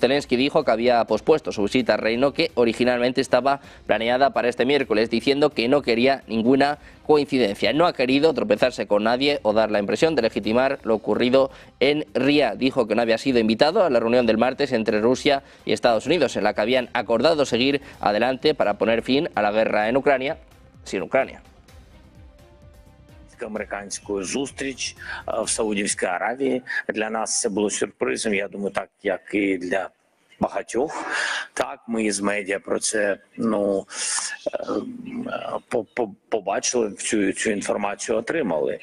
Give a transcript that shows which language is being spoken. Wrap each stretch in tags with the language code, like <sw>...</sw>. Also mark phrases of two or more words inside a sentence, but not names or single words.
<es>Zelensky dijo que había pospuesto su visita al reino, que originalmente estaba planeada para este miércoles, diciendo que no quería ninguna coincidencia. No ha querido tropezarse con nadie o dar la impresión de legitimar lo ocurrido en Riad. Dijo que no había sido invitado a la reunión del martes entre Rusia y Estados Unidos, en la que habían acordado seguir adelante para poner fin a la guerra en Ucrania, sin Ucrania.</es> <uk>Американську зустріч в Саудівській Аравії. Для нас це було сюрпризом, я думаю, так, як і для багатьох. Так, ми із медіа про це побачили, цю інформацію отримали.</uk>